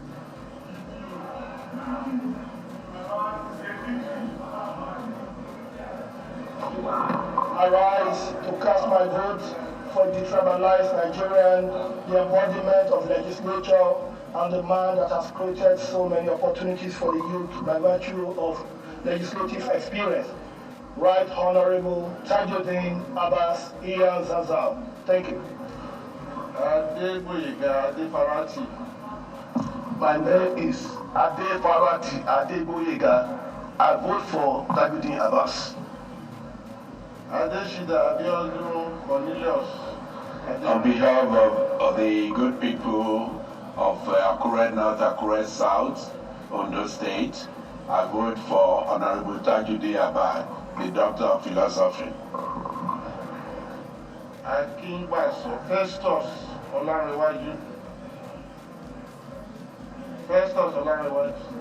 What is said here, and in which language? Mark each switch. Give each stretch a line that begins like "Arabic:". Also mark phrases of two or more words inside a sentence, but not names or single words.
English: I rise to cast my vote for the tribalized Nigerian, the embodiment of legislature, and the man that has created so many opportunities for the youth by virtue of legislative experience. Right Honorable Tajuddin Abbas Ian Zazal. Thank you. Adeboyega Adefarati. My name is Adefarati Adeboyega. I vote for Tajuddin Abbas. Adeshida Abiodun Cornelius. On behalf of the good people of Akure North, Akure South, Ondo State, I vote for Honorable Tajuddin Abbas, the Doctor of Philosophy. Akingbaso Festus Olanrewaju. Festus Olanrewaju.